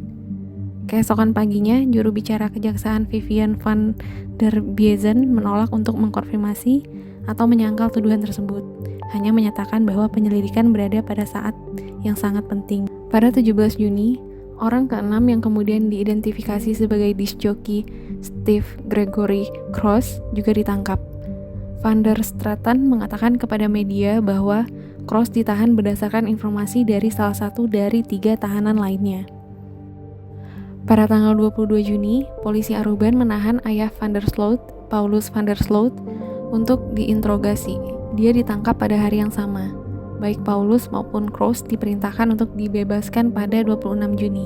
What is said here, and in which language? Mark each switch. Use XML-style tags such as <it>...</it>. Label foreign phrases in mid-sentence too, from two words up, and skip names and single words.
<id>Keesokan paginya, juru bicara kejaksaan Vivian van der Biezen menolak untuk mengkonfirmasi atau menyangkal tuduhan tersebut, hanya menyatakan bahwa penyelidikan berada pada saat yang sangat penting. Pada 17 Juni, orang ke-6 yang kemudian diidentifikasi sebagai</id> <en>disc jockey</en> <id>Steve Gregory Cross juga ditangkap. Van der Straeten mengatakan kepada media bahwa Cross ditahan berdasarkan informasi dari salah satu dari 3 tahanan lainnya. Pada tanggal 22 Juni, polisi Aruban menahan ayah Van der Sloot, Paulus van der Sloot, untuk diinterogasi. Dia ditangkap pada hari yang sama. Baik Paulus maupun Cross diperintahkan untuk dibebaskan pada 26 Juni.</id>